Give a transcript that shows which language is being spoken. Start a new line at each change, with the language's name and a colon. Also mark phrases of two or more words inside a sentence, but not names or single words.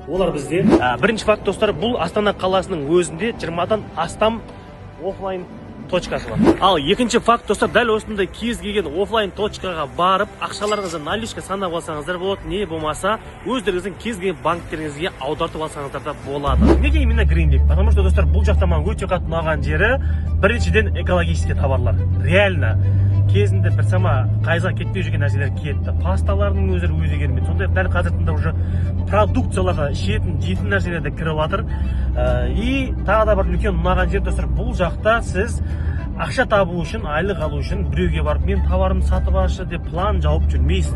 Kazakh: Олар бізде бірінші факт достар, бұл Астана қаласының өзінде 20-дан астам офлайн точкасы бар. Ал екінші факт достар, дәл осындай кез келген офлайн точкаға барып, ақшаларыңызды наличка санап алсаңыздар болады, не болмаса өздеріңіздің кез келген банктеріңізге аудартып алсаңыздар да болады. Неге именно Greenleaf?
Russian: Потому что
Kazakh: достар, бұл жақта маған өте қатты ұнаған жері, біріншіден экологический товарлар. Реально кезінде бір сама қайызға кетпей жүрген нәрселер кетті. Пасталардың өздері өте керемет. Сондай дәл қазір тыңда уже продукцияларға ішетін, жейтін нәрселер де кіріп жатыр. И тағы да бір үлкен ұнаған жер достар, бұл жақта сіз ақша табу үшін, айлық алу үшін біреуге барып мен товарымды сатып алшы деп план жауып жүрмейсіздер.